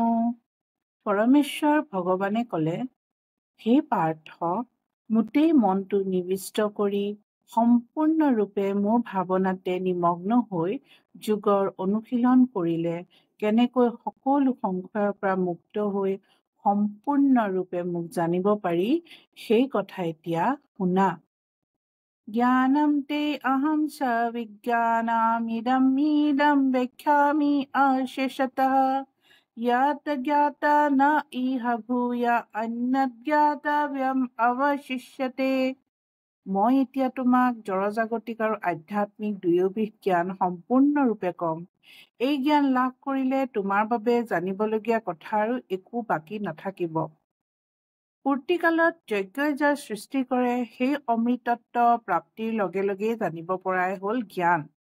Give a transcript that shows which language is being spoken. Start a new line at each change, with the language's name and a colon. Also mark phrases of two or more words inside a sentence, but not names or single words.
Assamese: পৰমেশ্বৰ ভগৱানে ক'লে, হে পাৰ্থ, মোটেই মনটো নিবিষ্ট কৰি সম্পূৰ্ণৰূপে মোৰ ভাৱনাতে নিমগ্ন হৈ যোগৰ অনুশীলন কৰিলে কেনেকৈ সকলো সংশয়ৰ পৰা মুক্ত হৈ সম্পূৰ্ণৰূপে মোক জানিব পাৰি, সেই কথা এতিয়া শুনা।
Sanskrit: জ্ঞানম তে অহম স বিজ্ঞানামিদম ব্যাখ্যামি অশেষতঃ यत् ज्ञाता न इह भूय अन्यत् ज्ञातव्यम् अवशिष्यते।
Assamese: মই এতিয়া তোমাক জড়জাগতিক আৰু আধ্যাত্মিক দুয়োবিধ জ্ঞান সম্পূৰ্ণৰূপে কম। এই জ্ঞান লাভ কৰিলে তোমাৰ বাবে জানিবলগীয়া কথা আৰু একো বাকী নাথাকিব। পূৰ্তিকালত যজ্ঞই যাৰ সৃষ্টি কৰে সেই অমৃতত্ব প্ৰাপ্তিৰ লগে লগে জানিব পৰাই হ'ল জ্ঞান।